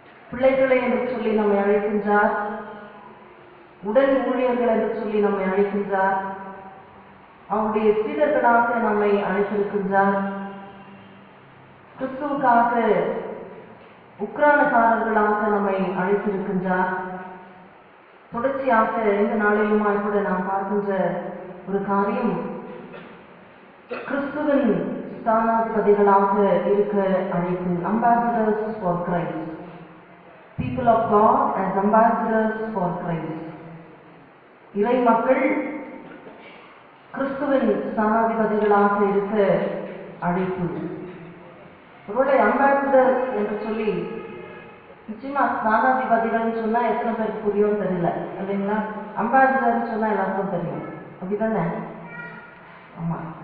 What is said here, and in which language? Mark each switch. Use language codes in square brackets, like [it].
[ta] பிள்ளைகளை என்று சொல்லி நம்மை அழைக்கின்றார், உடன் ஊழியர்கள் என்று சொல்லி நம்மை அழைக்கின்றார், அவருடைய சீடர்களாக நம்மை அழைத்திருக்கின்றார், கிறிஸ்துவுக்காக உக்ரானக்காரர்களாக நம்மை அழைத்திருக்கின்றார். தொடர்ச்சியாக இந்த நாளிலுமாய் கூட நாம் பார்க்கின்ற ஒரு காரியம், கிறிஸ்துவின் ஸ்தானாதிபதிகளாக இருக்க அழைப்பு. [en] Ambassadors for Christ. People of God as ambassadors for Christ. [ta] இறை மக்கள் கிறிஸ்துவின் ஸ்தானாதிபதிகளாக இருக்க அழைப்பு. ஒருவேளை அம்பாசிடர் என்று சொல்லி நிச்சயமா ஸ்தானாதிபதிகள் சொன்னா எத்தனை பேருக்கு புரியும் தெரியல இல்லைங்களா? அம்பாசிடர் சொன்னா எல்லாருக்கும் தெரியும், அப்படிதானே? ஆமா.